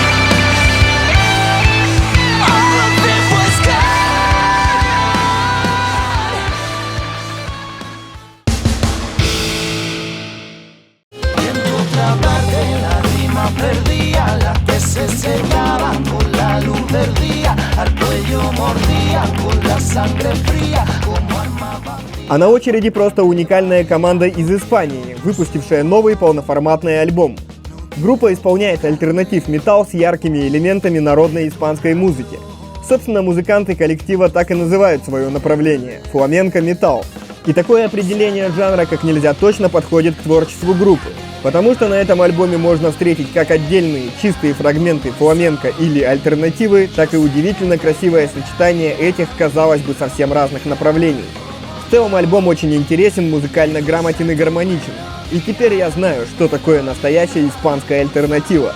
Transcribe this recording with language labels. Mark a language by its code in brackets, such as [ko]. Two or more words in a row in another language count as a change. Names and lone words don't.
[en] All of it was gone. [es] Y en tu otra parte la rima perdía, la que se cegaba con la luz del día, al cuello mordía con la sangre fría, como arma bandida. [ru] А на очереди просто уникальная команда из Испании, выпустившая новый полноформатный альбом. Группа исполняет альтернатив-металл с яркими элементами народной испанской музыки. Собственно, музыканты коллектива так и называют свое направление – фламенко-металл. И такое определение жанра как нельзя точно подходит к творчеству группы, потому что на этом альбоме можно встретить как отдельные чистые фрагменты фламенко или альтернативы, так и удивительно красивое сочетание этих, казалось бы, совсем разных направлений. В целом альбом очень интересен, музыкально грамотен и гармоничен. И теперь я знаю, что такое настоящая испанская альтернатива.